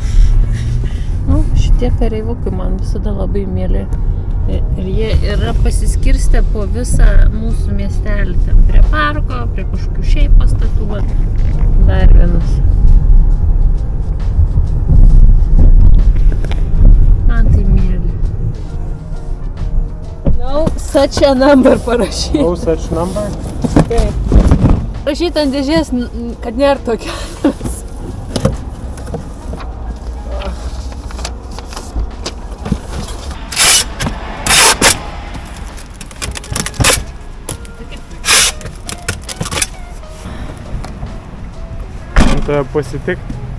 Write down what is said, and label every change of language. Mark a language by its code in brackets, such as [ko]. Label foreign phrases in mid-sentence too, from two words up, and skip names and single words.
[lt] Nu, šitie kareivukai man visada labai mėly. Ir jie yra pasiskirstę po visą mūsų miestelį. Ten prie parko, prie kažkokių šiaip pastatų. Va. Dar vienas. Man tai mėly. [en] No such a number parašyti. No such number? [lt] Rašyti ant dėžės, kad nėra tokia. Tave pasitikti.